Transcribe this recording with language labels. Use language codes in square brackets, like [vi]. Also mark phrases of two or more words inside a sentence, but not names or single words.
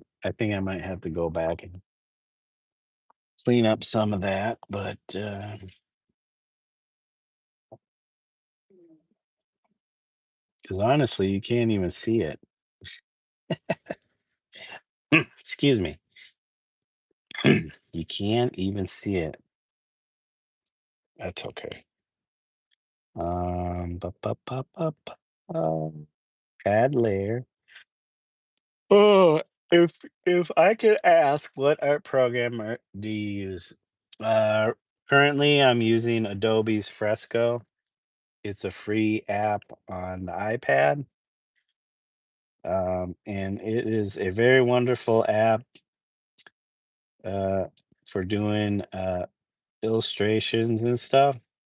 [en] I think I might have to go back and clean up some of that, but because honestly, you can't even see it. Excuse me. You can't even see it. That's okay. Ba, ba, ba, ba, ba, add layer. Oh, if I could ask, what art program do you use? Uh, Currently, I'm using Adobe's Fresco. It's a free app on the iPad, and it is a very wonderful app uh, for doing illustrations and stuff.